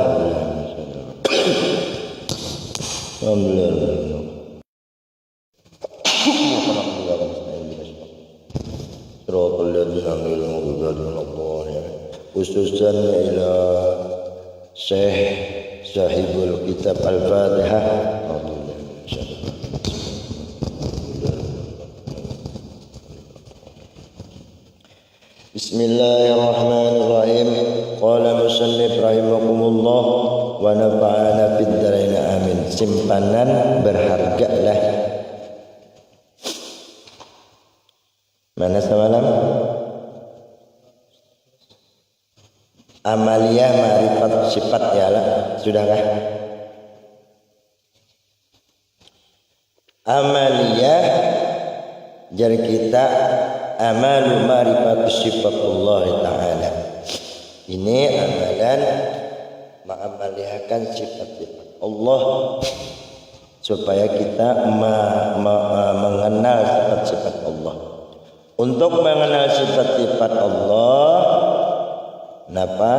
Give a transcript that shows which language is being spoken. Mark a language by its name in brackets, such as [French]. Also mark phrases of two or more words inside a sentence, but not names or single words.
[Arabic] الحمد لله خصوصا إلى شيخ صاحب الكتاب الفاتحة. بسم الله الرحمن الرحيم. قال المصنف رحمكم الله ونفعنا في الدارين آمين. [Banjar] Simpanan berharga lah. Mana semalam? Amaliyah ma'rifat sifat ya lah. Sudahkah? Amaliyah jar kita amalu ma'rifat sifatullah ta'ala. Ini amalan mengamaliyahkan sifat-sifat Allah supaya kita mengenal sifat-sifat Allah. Untuk mengenal sifat-sifat Allah, kenapa?